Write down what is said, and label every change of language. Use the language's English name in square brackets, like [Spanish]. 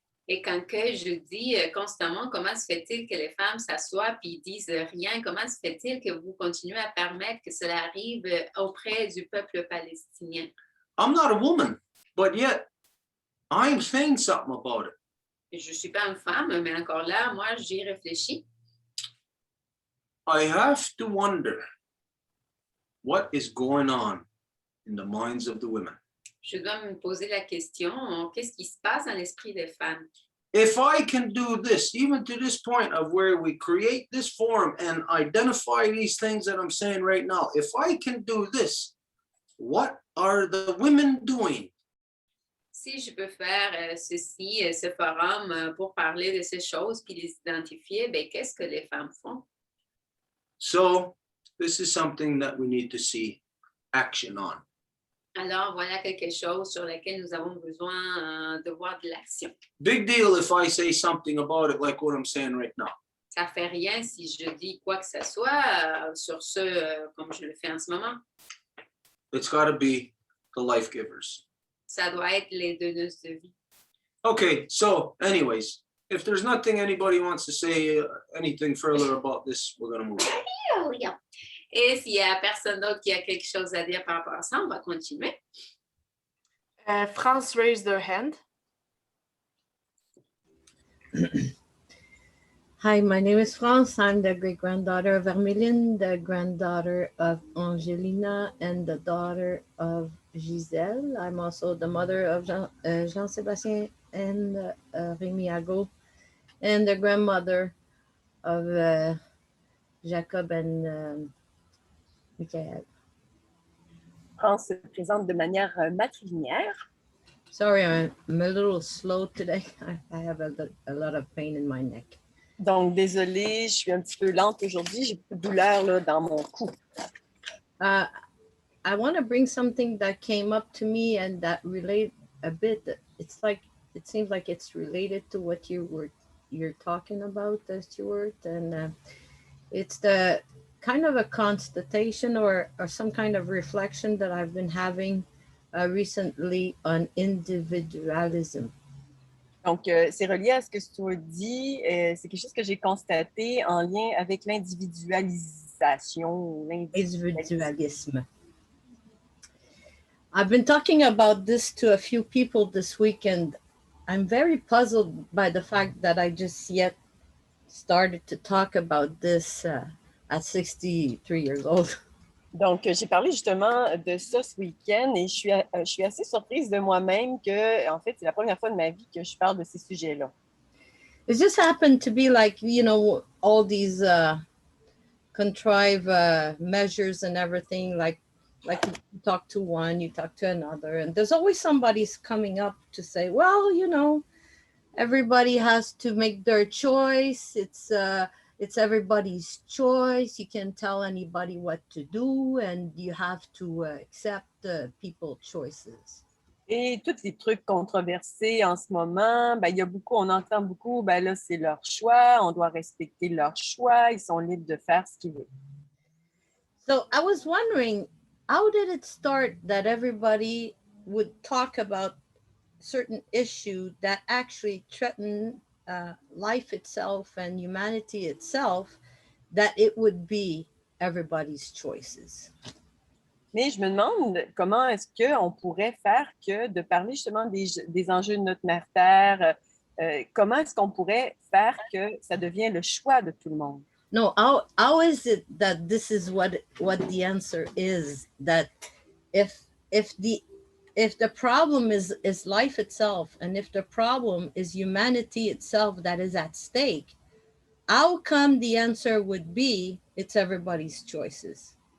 [French] Et quand que je dis constamment comment se fait-il que les femmes s'assoient puis disent rien, comment se fait-il que vous continuez à permettre que cela arrive auprès du peuple palestinien? [English] I'm not a woman, but yet I'm saying something about it. [French] Je ne suis pas une femme, mais encore là, moi, j'y réfléchis. [English] I have to wonder what is going on in the minds of the women. [French] Je dois me poser la question, qu'est-ce qui se passe dans l'esprit des femmes? [English] If I can do this, even to this point of where we create this forum and identify these things that I'm saying right now, if I can do this, what are the women doing? [French] Si je peux faire ceci, ce forum pour parler de ces choses puis les identifier, ben, qu'est-ce que les femmes font? [English] So this is something that we need to see action on. [French] Alors, voilà quelque chose sur lequel nous avons besoin de voir de l'action. [English] Big deal if I say something about it like what I'm saying right now. [French] Ça ne fait rien si je dis quoi que ce soit sur ce, comme je le fais en ce moment. [English] It's got to be the life givers. [French] Ça doit être les donneuses de vie. [English] Okay, so anyways, if there's nothing anybody wants to say anything further about this, we're going to move on. [French] Et s'il n'y a personne d'autre qui a quelque chose à dire par rapport à ça, on va continuer. [English] France raised their hand. Hi, my name is France. I'm the great-granddaughter of Vermilion, the granddaughter of Angelina, and the daughter of Giselle. I'm also the mother of Jean-Sébastien and Rémi Ago, and the grandmother of Jacob and Michael. [French] France se présente de manière matrilinéaire. [English] Sorry, I'm a little slow today. I have a lot of pain in my neck. [French] Donc, désolée, je suis un petit peu lente aujourd'hui. J'ai beaucoup de douleur là, dans mon cou. [English] I want to bring something that came up to me and that relate a bit. It's like, it seems like it's related to what you're talking about, Stuart, and it's the kind of a constatation or some kind of reflection that I've been having recently on individualism. [French] Donc, c'est relié à ce que Stuart dit. C'est quelque chose que j'ai constaté en lien avec l'individualisation. [English] Individualism. I've been talking about this to a few people this week, and I'm very puzzled by the fact that I just yet started to talk about this at 63 years old. [French] Donc, j'ai parlé justement de ça ce week-end et je suis assez surprise de moi-même que, en fait, c'est la première fois de ma vie que je parle de ces sujets-là. [English] It just happened to be like, you know, all these contrived measures and everything, like you talk to one, you talk to another, and there's always somebody's coming up to say, well, you know, everybody has to make their choice. It's everybody's choice. You can't tell anybody what to do, and you have to accept people's choices. [French] Et tous les trucs controversés en ce moment, ben, il y a beaucoup, on entend beaucoup, ben là, c'est leur choix, on doit respecter leur choix, ils sont libres de faire ce qu'ils veulent. [English] So I was wondering, how did it start that everybody would talk about certain issue that actually threaten life itself and humanity itself, that it would be everybody's choices? [French] Mais je me demande comment est-ce qu'on pourrait faire que de parler justement des enjeux de notre mère Terre, comment est-ce qu'on pourrait faire que ça devienne le choix de tout le monde? [English] No, how is it that this is what the answer is, that if the problem is life itself, and if the problem is humanity itself that is at stake, how come the answer would be it's everybody's choices?